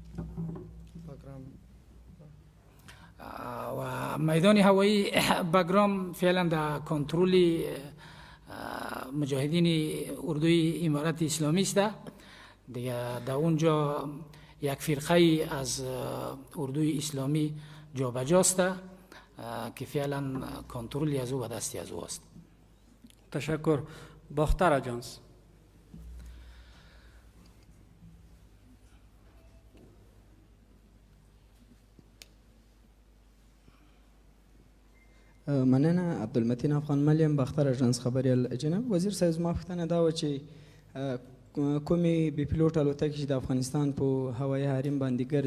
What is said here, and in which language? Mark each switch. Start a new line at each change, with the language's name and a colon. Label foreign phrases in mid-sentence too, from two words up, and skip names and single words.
Persian: و میدان هوایی بگرام فعلا در کنترل مجاهدین اردوی امارت اسلامی است. دیگه در اونجا یک فرقه از اردوی اسلامی جابجاست که فعلا کنترلی از او به دستی از او است. تشکر. باختر اجانس.
Pashto: مننه. عبدالمتین افغان ملیم، باختر اجانس خبریال. جناب وزیر صاحب، زما پوښتنه دا وه چې کومې بې پیلوټ الوتکې چې د افغانستان په هوایي حریم باندې ګرځي،